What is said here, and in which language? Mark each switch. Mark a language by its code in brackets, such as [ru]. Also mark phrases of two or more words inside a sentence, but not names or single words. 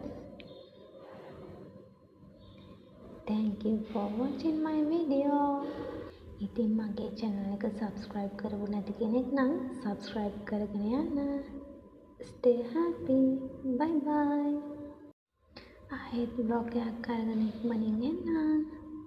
[en] Thank you for watching my video. [si] ඉතින් මගේ channel එක subscribe කරපු නැති කෙනෙක් නම් subscribe කරගෙන යන්න. [en] Stay happy. Bye bye. [si] ආයෙත් vlog එකක් අරගෙන ඉක්මනින් එන්නම්.